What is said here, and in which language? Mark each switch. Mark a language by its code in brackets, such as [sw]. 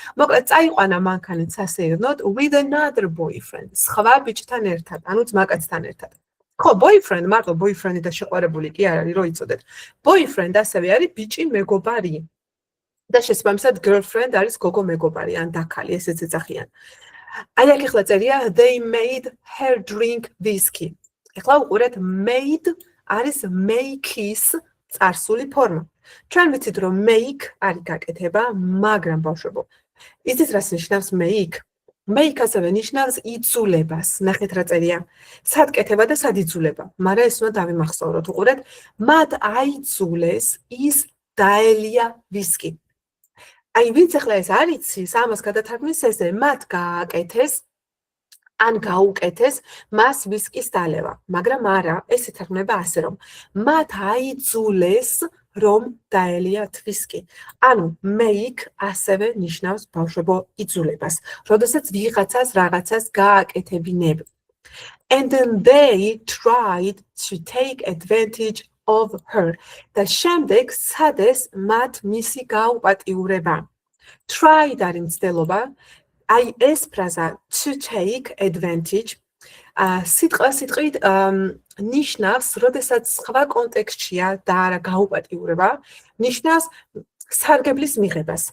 [ka] მოკლედ წაიყვანა მანქანით სასეირნოდ [en] with another boyfriend. [ka] სხვა ბიჭთან ერთად, ანუ ძმაკაცთან ერთად. ხო, boyfriend, მარტო boyfriend და შეყვარებული კი არ არის, რო იცოდეთ. Boyfriend ასევე არის ბიჭი მეგობარი. და შესაბამისად girlfriend არის გოგო მეგობარი, ან დაქალი, ესეც ეძახიან. აი აქ ახლა წერია [en] they made her drink whiskey. [ka] ახლა უყურეთ made არის make-ის წარსული ფორმა. ჩვენ ვიცით რომ make არის გაკეთება, მაგრამ ბავშვებო, იცით რას ნიშნავს make? Make ასევე ნიშნავს იცულებას. ნახეთ რა წერია. სად კეთება და სად იცულება. მაგრამ ეს უნდა დავიმახსოვროთ. უყურეთ, მათ აიცულეს ის დაელია ვისკი. აი ვინც ახლა ეს არ იცის, ამას გადათარგმნის ესე, მათ გააკეთეს ან გაუკეთეს მას ვისკის დალევა. მაგრამ არა, ეს ითარგმნება ასე რომ მათ აიცულეს რომ დაელიათ ვისკი. ანუ make ასევე ნიშნავს ბავშვებო იცულებას. როდესაც ვიღაცას რაღაცას გააკეთებინებ. [en] And then they tried to take advantage of her. [ka] და შემდეგ სადეს მათ მისი გაუპატიურება. Tried არის მცდელობა. აი ეს ფრაზა [en] to take advantage [ka] სიტყვით ნიშნავს, როდესაც სხვა კონტექსტშია და არა გაუპატიურება, ნიშნავს სარგებლის მიღებას.